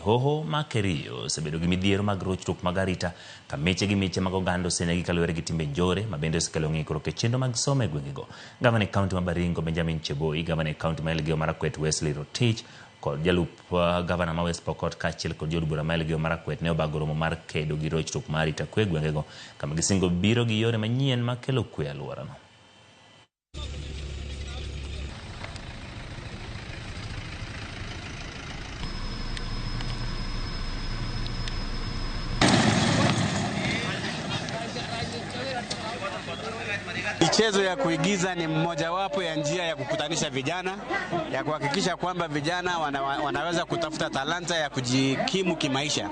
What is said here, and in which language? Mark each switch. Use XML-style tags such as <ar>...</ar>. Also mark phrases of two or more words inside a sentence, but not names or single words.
<luo>Hoho ma Kerio osebedo gi midhiero mag rochruok mag arita ka meche gi meche mag oganda osenegi kaluwore gi timbe njore ma bende osekelo ng'ikruok e chenro mag somo e gwengego. Gavana e kaunti ma Baringo Benjamin Cheboi, gavana e kaunti ma Elgeyo Marakwet Wesley Rotich kod jalup gavana ma West Pokot kaachiel kod jood bura ma Elgeyo Marakwet ne obago romo mar kedo gi rochruok mar arita kwe e gwengego kama gisingo biro gi yore manyien ma kelo kwe e alworano.</luo> <sw>Michezo ya kuigiza ni mmojawapo ya njia ya kukutanisha vijana, ya kuhakikisha kwamba vijana wanaweza kutafuta talanta ya kujikimu kimaisha.</sw>